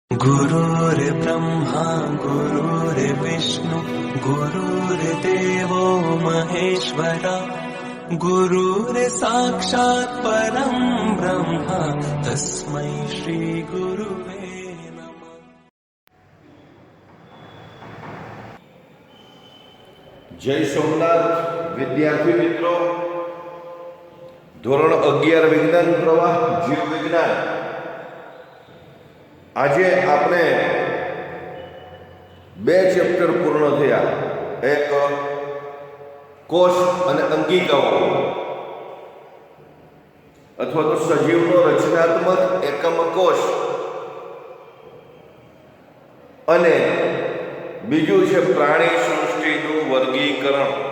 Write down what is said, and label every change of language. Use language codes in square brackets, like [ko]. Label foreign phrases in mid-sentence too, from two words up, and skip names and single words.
[sa] गुरुर्ब्रह्मा गुरुर्विष्णु गुरुर्देवो महेश्वरा गुरुर्साक्षात् परं ब्रह्म तस्मै श्री गुरुवे नमः। [hi] जय सोमनाथ विद्यार्थी मित्रों, [gu] ધોરણ 11 વિજ્ઞાન પ્રવાહ જીવ વિજ્ઞાન। આજે આપણે બે ચેપ્ટર પૂર્ણ થયા, એક કોષ અને અંગિકાઓ અથવા તો સજીવનો રચનાત્મક એકમ કોષ, અને બીજું છે પ્રાણી સૃષ્ટિનું વર્ગીકરણ।